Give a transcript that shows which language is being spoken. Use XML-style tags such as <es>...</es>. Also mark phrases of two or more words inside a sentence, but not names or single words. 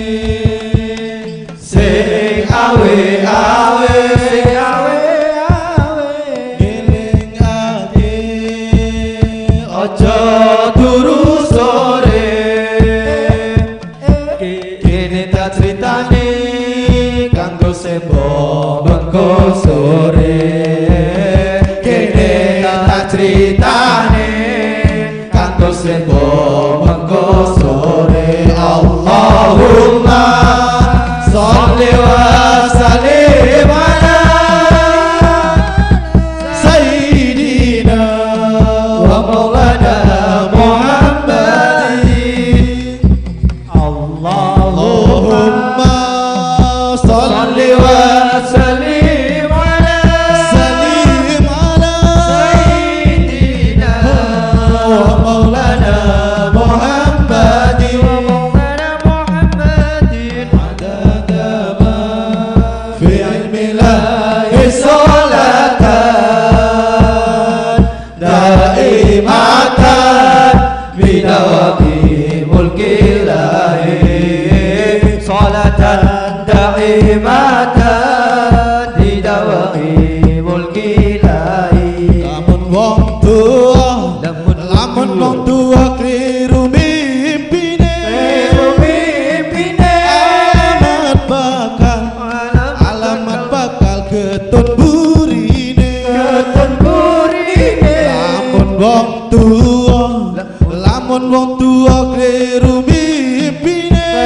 <jv>sing awe-awe, sing awe-awe, eling ati aja turu sore, kene tak critane kanggo sembo bengko sore, kene tak critane kanggo sembo bengko sore.</jv> <ar>اللهم صل وسلم على سيدنا ومولانا محمد. اللهم صل وسلم على سيدنا ومولانا محمد، ومولانا محمد, wa maulana Muhammadin, عدد ما في علم الله صلاة دائمة بدوام ملك الله، صلاة دائمة بدوام ملك الله.</ar> <jv>Lamun wong tua, lamun wong tua kliru mimpine, alamat bakal ketun burine, lamun wong tua, lamun wong tua kliru mimpine,</jv>